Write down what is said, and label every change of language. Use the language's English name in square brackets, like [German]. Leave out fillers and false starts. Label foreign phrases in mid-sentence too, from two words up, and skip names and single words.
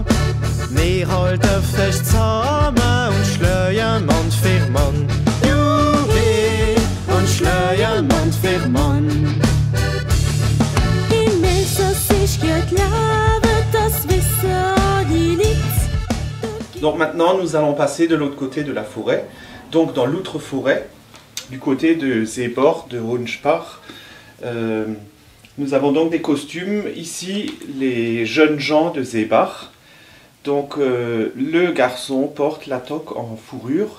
[German] Wir halten fest zusammen und schleuen Mann für Mann. Juhe, und schleuen Mann für Mann. Im Elsass ist gut Leben, das wissen alle Leute. [French] Donc maintenant, nous allons passer de l'autre côté de la forêt, donc dans l'outre-forêt, du côté de Seeborg, de Hohenspach. Nous avons donc des costumes. Ici, les jeunes gens de Seebach. Donc, le garçon porte la toque en fourrure.